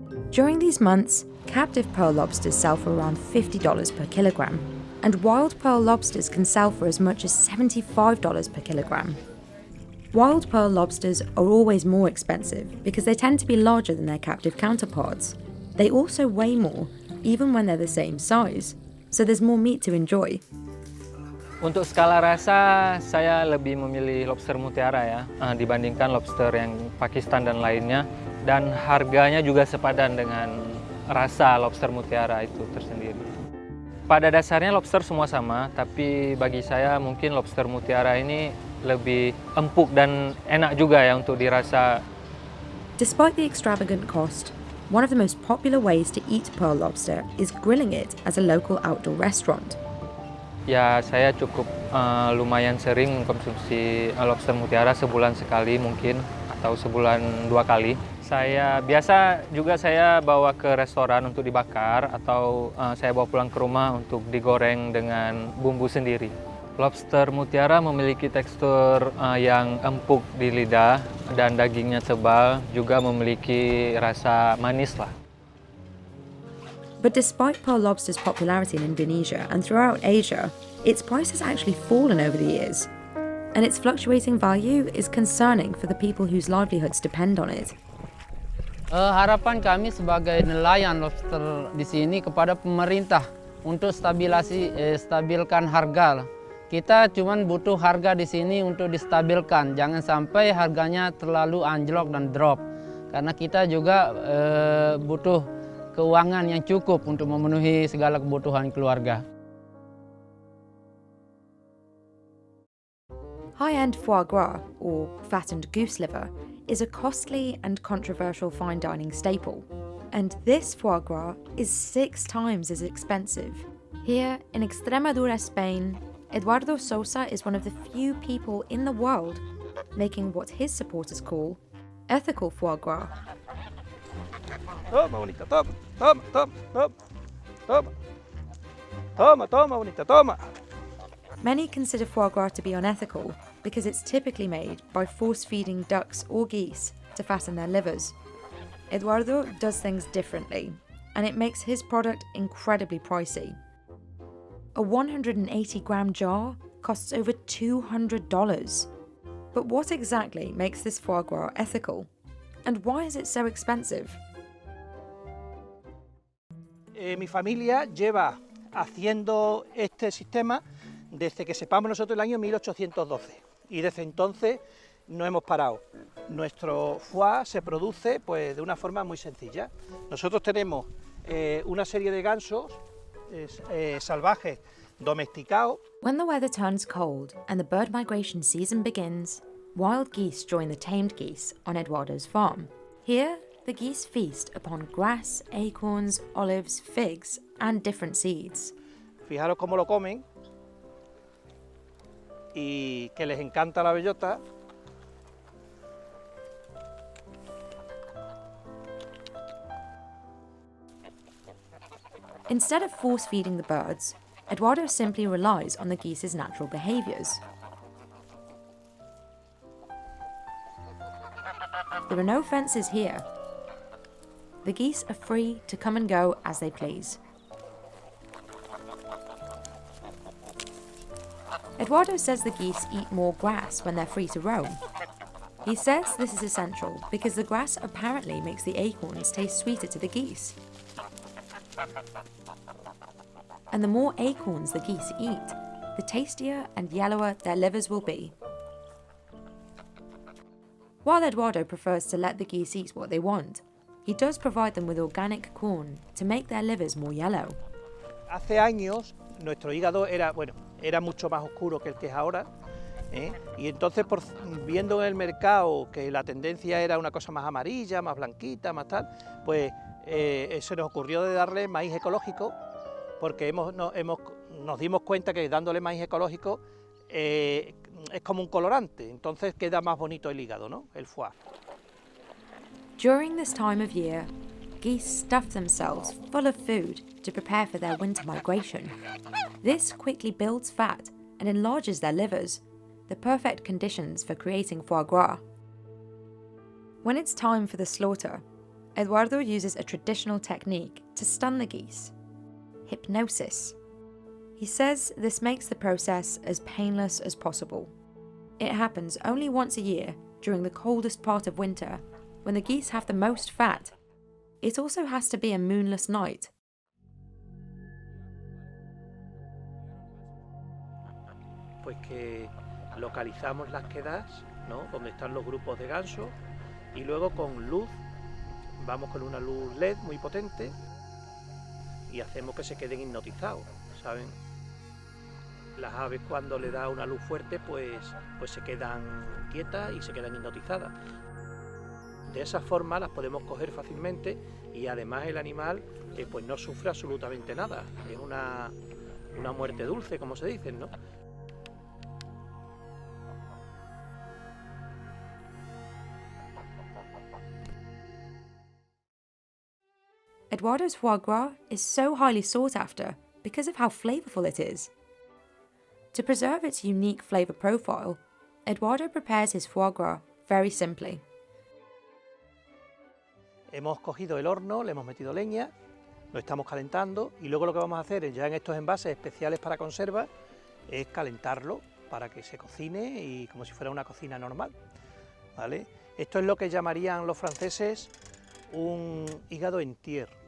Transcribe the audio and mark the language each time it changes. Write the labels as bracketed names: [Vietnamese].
[English] During these months, captive pearl lobsters sell for around $50 per kilogram, and wild pearl lobsters can sell for as much as $75 per kilogram. Wild pearl lobsters are always more expensive because they tend to be larger than their captive counterparts. They also weigh more, even when they're the same size, so there's more meat to enjoy. [Indonesian] Untuk skala rasa, saya lebih memilih lobster mutiara ya, dibandingkan lobster yang Pakistan dan lainnya. Dan harganya juga sepadan dengan rasa lobster mutiara itu tersendiri. Pada dasarnya lobster semua sama, tapi bagi saya mungkin lobster mutiara ini lebih empuk dan enak juga ya untuk dirasa. [English] Despite the extravagant cost, one of the most popular ways to eat pearl lobster is grilling it as a local outdoor restaurant. [Indonesian] Ya, saya cukup lumayan sering mengkonsumsi lobster mutiara sebulan sekali mungkin, atau sebulan 2 kali. Biasa juga saya bawa ke restoran untuk dibakar, atau saya bawa pulang ke rumah untuk digoreng dengan bumbu sendiri. Lobster mutiara memiliki tekstur yang empuk di lidah dan dagingnya tebal, juga memiliki rasa manis lah. [English] But despite pearl lobster's popularity in Indonesia and throughout Asia, its price has actually fallen over the years. And its fluctuating value is concerning for the people whose livelihoods depend on it. [Indonesian] Harapan kami sebagai nelayan lobster di sini kepada pemerintah untuk stabilkan harga. Kita cuma butuh harga di sini untuk distabilkan, jangan sampai harganya terlalu anjlok dan drop. Karena kita juga butuh keuangan yang cukup untuk memenuhi segala kebutuhan keluarga. [English] High-end foie gras, or fattened goose liver, is a costly and controversial fine dining staple. And this foie gras is 6 times as expensive. Here in Extremadura, Spain, Eduardo Sosa is one of the few people in the world making what his supporters call ethical foie gras. [Spanish] Toma, bonita, toma, toma, toma, toma, toma, toma, toma, bonita, toma. [English] Many consider foie gras to be unethical because it's typically made by force-feeding ducks or geese to fatten their livers. Eduardo does things differently, and it makes his product incredibly pricey. A 180-gram jar costs over $200. But what exactly makes this foie gras ethical? And why is it so expensive? [Spanish] Mi familia lleva haciendo este sistema desde que sepamos nosotros el año 1812 y desde entonces no hemos parado. Nuestro foie se produce pues, de una forma muy sencilla. Nosotros tenemos una serie de gansos salvajes domesticados. [English] When the weather turns cold and the bird migration season begins, wild geese join the tamed geese on Eduardo's farm. Here, the geese feast upon grass, acorns, olives, figs, and different seeds. [Spanish] Fijaros cómo lo comen, y que les encanta la bellota. [English] Instead of force-feeding the birds, Eduardo simply relies on the geese's natural behaviours. There are no fences here. The geese are free to come and go as they please. Eduardo says the geese eat more grass when they're free to roam. He says this is essential because the grass apparently makes the acorns taste sweeter to the geese. And the more acorns the geese eat, the tastier and yellower their livers will be. While Eduardo prefers to let the geese eat what they want, he does provide them with organic corn to make their livers more yellow. [Spanish] Hace años nuestro hígado era mucho más oscuro que el que es ahora, y entonces viendo en el mercado que la tendencia era una cosa más amarilla, más blanquita, más tal, pues se nos ocurrió de darle maíz ecológico, porque nos dimos cuenta que dándole maíz ecológico es como un colorante, entonces queda más bonito el hígado, ¿no? El foie. [English] During this time of year, geese stuff themselves full of food to prepare for their winter migration. This quickly builds fat and enlarges their livers, the perfect conditions for creating foie gras. When it's time for the slaughter, Eduardo uses a traditional technique to stun the geese: hypnosis. He says this makes the process as painless as possible. It happens only once a year during the coldest part of winter, when the geese have the most fat. It also has to be a moonless night. [Spanish] Pues que localizamos las quedas, ¿no?, donde están los grupos de gansos, y luego con luz, vamos con una luz LED muy potente y hacemos que se queden hipnotizados, ¿saben? Las aves cuando le da una luz fuerte pues se quedan quietas y se quedan hipnotizadas. De esa forma las podemos coger fácilmente y además el animal pues no sufre absolutamente nada. Es una muerte dulce, como se dice, ¿no? [English] Eduardo's foie gras is so highly sought after because of how flavourful it is. To preserve its unique flavour profile, Eduardo prepares his foie gras very simply. [Spanish] Hemos cogido el horno, le hemos metido leña, lo estamos calentando y luego lo que vamos a hacer ya en estos envases especiales para conserva es calentarlo para que se cocine y como si fuera una cocina normal, ¿vale? Esto es lo que llamarían los franceses un hígado entier.